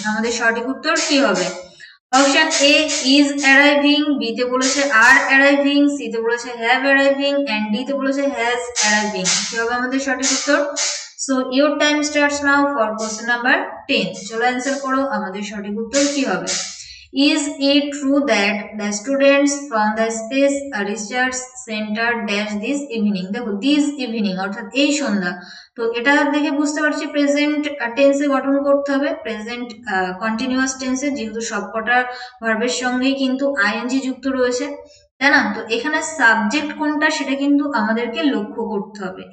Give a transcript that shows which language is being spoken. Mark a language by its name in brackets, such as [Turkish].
[Bangla] আমাদের সঠিক উত্তর কি হবে? Option A [English] is arriving, [Bangla] B তে বলেছে [English] আর অ্যারাইভিং, [Bangla] সি তে বলেছে হ্যাভ অ্যারাইভিং এন্ড ডি তে বলেছে হ্যাজ অ্যারাইভিং। কি হবে আমাদের সঠিক উত্তর? [English] So your time starts now for question number 10। [Bangla] চলো অ্যান্সার করো, আমাদের সঠিক উত্তর কি হবে? [English] Is it true that the students from the space research center dash this evening? [Bangla] দেখো [English] this evening [Bangla] অর্থাৎ এই সন্ধ্যা। তো এটা দেখে বুঝতে পারছি প্রেজেন্ট টেন্সে গঠন করতে হবে, প্রেজেন্ট কন্টিনিউয়াস টেন্সে, যেহেতু সবকটা ভার্বের সঙ্গেই কিন্তু আইএনজি যুক্ত রয়েছে, তাই না? তো এখানে সাবজেক্ট কোনটা সেটা কিন্তু আমাদেরকে লক্ষ্য করতে হবে।